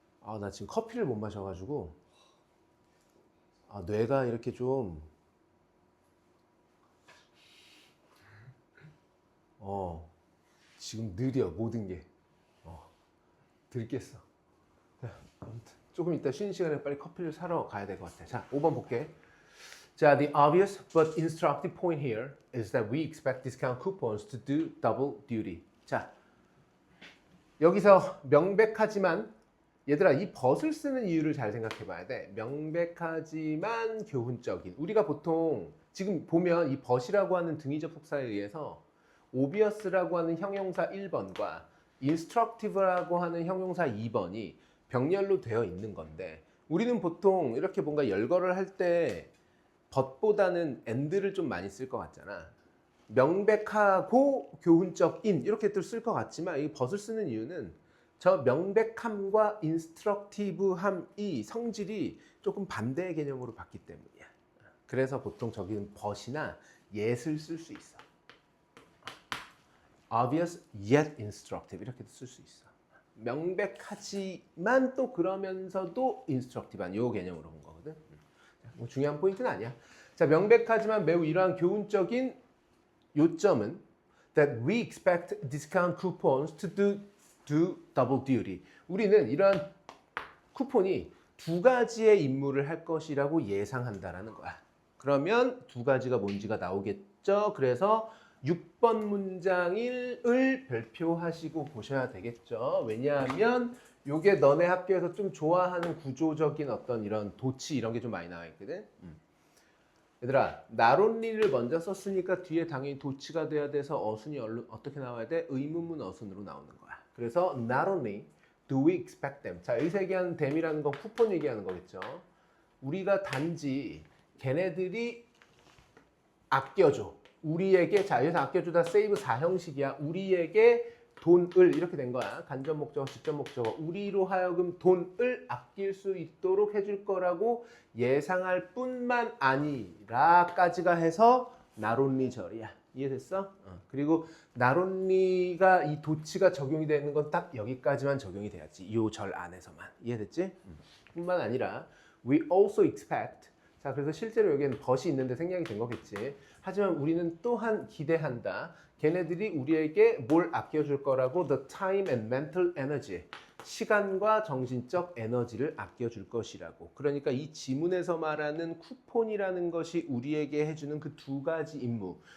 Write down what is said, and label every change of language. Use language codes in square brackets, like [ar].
[ko] 아, 나 지금 커피를 못 마셔가지고 뇌가 이렇게 좀 지금 느려 모든 게 들겠어. 자, 아무튼 조금 이따 쉬는 시간에 빨리 커피를 사러 가야 될 것 같아. 자, 5번 볼게. [en] 자, the obvious but instructive point here is that we expect discount coupons to do double duty. [ko] 자, 여기서 명백하지만 얘들아 이 but을 쓰는 이유를 잘 생각해 봐야 돼. 명백하지만 교훈적인. 우리가 보통 지금 보면 이 but이라고 하는 등위 접속사에 의해서 obvious라고 하는 형용사 1번과 instructive라고 하는 형용사 2번이 병렬로 되어 있는 건데 우리는 보통 이렇게 뭔가 열거를 할 때 but보다는 and를 좀 많이 쓸 것 같잖아. 명백하고 교훈적인 이렇게 또 쓸 것 같지만 이 but을 쓰는 이유는 저 명백함과 instructive함이 성질이 조금 반대의 개념으로 봤기 때문이야. 그래서 보통 저기는 but이나 yet을 쓸 수 있어. [en] obvious yet instructive [ko] 이렇게도 쓸 수 있어. 명백하지만 또 그러면서도 instructive한 요 개념으로 본 거거든. 뭐 중요한 포인트는 아니야. 자, 명백하지만 매우 이러한 교훈적인 요점은 [en] that we expect discount coupons to do double duty. [ko] 우리는 이러한 쿠폰이 두 가지의 임무를 할 것이라고 예상한다라는 거야. 그러면 두 가지가 뭔지가 나오겠죠. 그래서 6번 문장을 별표하시고 보셔야 되겠죠. 왜냐하면 요게 너네 학교에서 좀 좋아하는 구조적인 어떤 이런 도치 이런 게 좀 많이 나와 있거든. 얘들아, not only를 먼저 썼으니까 뒤에 당연히 도치가 돼야 돼서 어순이 어떻게 나와야 돼? 의문문 어순으로 나오는 거야. 그래서 [en] not only do we expect them. [ko] 자, 여기서 얘기하는 them이라는 건 쿠폰 얘기하는 거겠죠. 우리가 단지 걔네들이 아껴줘. 우리에게, 자, 여기서 아껴주다 save 4형식이야. 우리에게 돈을 이렇게 된 거야. 간접 목적어, 직접 목적어. 우리로 하여금 돈을 아낄 수 있도록 해줄 거라고 예상할 뿐만 아니라까지가 해서 not only 절이야. 이해됐어? 그리고 not only가 이 도치가 적용이 되는 건 딱 여기까지만 적용이 돼야지. 이 절 안에서만. 이해됐지? 뿐만 아니라 [en] we also expect. [ko] 자, 그래서 실제로 여기에는 but이 있는데 생략이 된 거겠지. 하지만 우리는 또한 기대한다. 걔네들이 우리에게 뭘 아껴줄 거라고 [en] the time and mental energy. [ko] 시간과 정신적 에너지를 아껴줄 것이라고. 그러니까 이 지문에서 말하는 쿠폰이라는 것이 우리에게 해주는 그 두 가지 임무.